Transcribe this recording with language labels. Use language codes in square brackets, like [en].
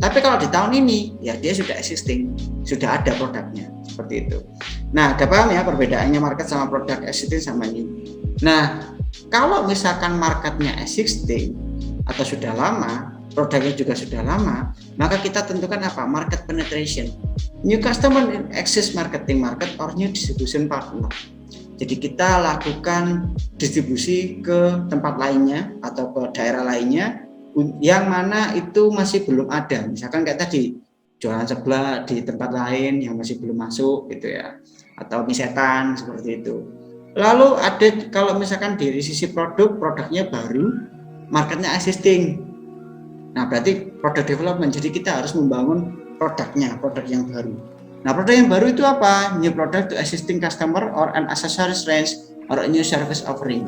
[id] Tapi kalau di tahun ini ya dia sudah existing, sudah ada produknya seperti itu. Nah, ada paham ya perbedaannya market sama produk existing sama new. Nah, kalau misalkan marketnya existing atau sudah lama, produknya juga sudah lama, maka kita tentukan apa? [en] Market penetration. New customer in existing marketing market or new distribution partner. [id] Jadi kita lakukan distribusi ke tempat lainnya atau ke daerah lainnya yang mana itu masih belum ada. Misalkan kayak tadi jualan sebelah di tempat lain yang masih belum masuk gitu ya, atau mie setan seperti itu. Lalu ada kalau misalkan dari sisi produknya baru, marketnya existing. Nah berarti product development, jadi kita harus membangun produk yang baru. Nah produk yang baru itu apa? [en] New product to existing customer or an accessories range or a new service offering.